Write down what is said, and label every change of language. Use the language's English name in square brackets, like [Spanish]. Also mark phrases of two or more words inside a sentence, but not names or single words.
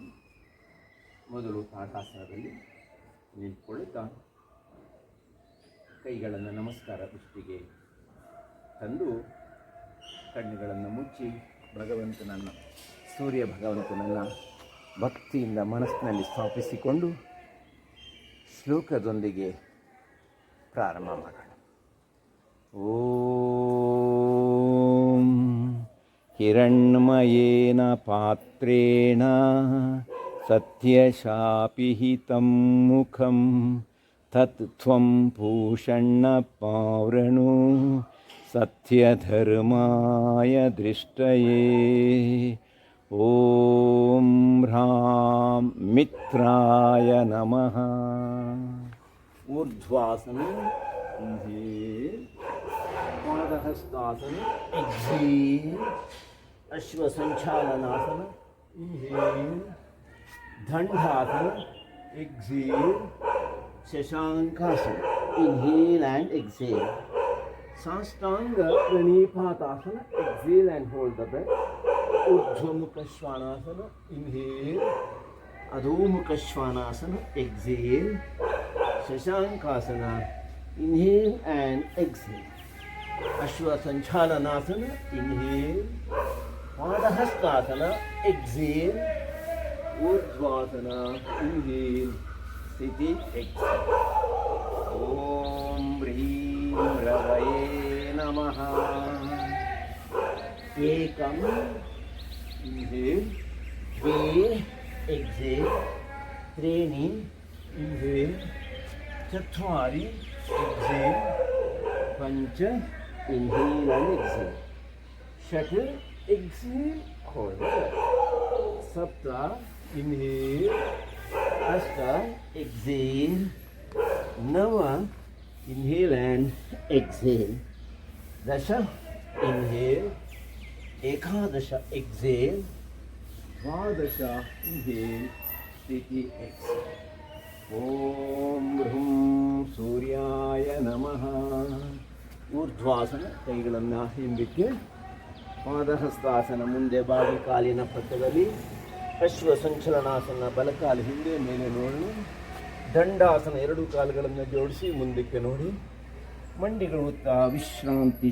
[Kannada] ಮೊದಲು ತಾಡಾಸನದಲ್ಲಿ ನಿಂತ್ಕೊಳ್ಳುತ್ತಾ ಕೈಗಳನ್ನು ನಮಸ್ಕಾರ ದೃಷ್ಟಿಗೆ ತಂದು ಕಣ್ಣುಗಳನ್ನು ಮುಚ್ಚಿ ಭಗವಂತನನ್ನು, ಸೂರ್ಯ ಭಗವಂತನನ್ನು ಭಕ್ತಿಯಿಂದ ಮನಸ್ಸಿನಲ್ಲಿ ಸ್ಥಾಪಿಸಿಕೊಂಡು ಶ್ಲೋಕದೊಂದಿಗೆ ಪ್ರಾರಂಭ ಮಾಡೋಣ. [Sanskrit] ಓಂ ಹಿರಣ್ಮಯೇನ ಪಾತ್ರೇಣ ಸತ್ಯಶಾಪಿಹಿತಂ ಮುಖಂ ತತ್ ತ್ವಂ ಭೂಷಣ್ಣ ಪಾವೃಣು ಸತ್ಯಧರ್ಮಾಯ ದೃಷ್ಟಯೇ. ಓಂ ಹ್ರಾಂ ಮಿತ್ರಾಯ ನಮಃ. [English] ಊರ್ಧ್ವಾಸನ, ಇನ್ಹೇಲ್. ಪಾದಹಸ್ತಾಸನ, ಎಕ್ಸೇಲ್. ಅಶ್ವಸಂಚಾಲನಾಸನ, ಇನ್ಹೇಲ್. ದಂಡಾಸನ, ಎಕ್ಸೇಲ್. ಶಶಾಂಕಾಸನ, inhale and exhale. Sastanga Pranipatasana, exhale and hold the breath. Urdhvamukha Svanasana, inhale. Adhomukha Svanasana, exhale. Shashankasana, inhale and exhale. Ashwasanchalanasana, inhale. Padahastasana, exhale. Urdhvasana, inhale. Sthiti, exhale. [Sanskrit] Om Hrim रवये नमः. [English] एकम, इन्हेल. द्वे, एक्सेल. त्रीणि, इन्हेल. चत्वारि, exhale. Pancha, inhale and exhale. Shata, exhale, hold the breath. Sapta, inhale. Ashta, exhale. Nava, inhale and exhale. Dasha, inhale. Ekadasha, exhale. Dvadasha, inhale. Sthiti, exhale. [Sanskrit] Om Bhrum Suryaya Namaha. [Kannada] ಊರ್ಧ್ವಾಸನ, ಕೈಗಳನ್ನು ಹಿಂದಕ್ಕೆ, ಪಾದಹಸ್ತಾಸನ ಮುಂದೆ ಬಾಗಿ ಕಾಲಿನ ಪಕ್ಕದಲ್ಲಿ, ಅಶ್ವ ಸಂಚಲನಾಸನ ಬಲಕಾಲು ಹಿಂದೆ ಮೇಲೆ ನೋಡೋಣ. ದಂಡಾಸನ ಎರಡು ಕಾಲುಗಳನ್ನು ಜೋಡಿಸಿ ಮುಂದಕ್ಕೆ ನೋಡಿ, ಮಂಡಿಗಳುತ್ತಾ ವಿಶ್ರಾಂತಿ.